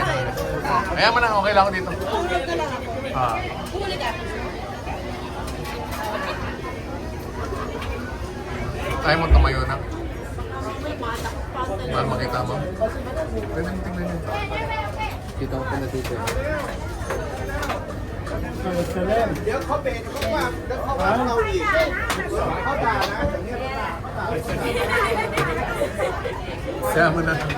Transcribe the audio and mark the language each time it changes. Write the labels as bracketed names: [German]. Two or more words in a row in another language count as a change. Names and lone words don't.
[Filipino] Kaya mo na, okay lang ako dito. Tulad na lang ako. Ah. Kaya mo tumayo na. Para makita mo. Pwede mo tingnan yun. Kita ko pa na dito. [Thai] เดี๋ยวเขาเบรกเขาว่าแล้วเขาว่าเราอีกเขาด่านะอย่างนี้เขาด่า [Filipino] Kaya mo na.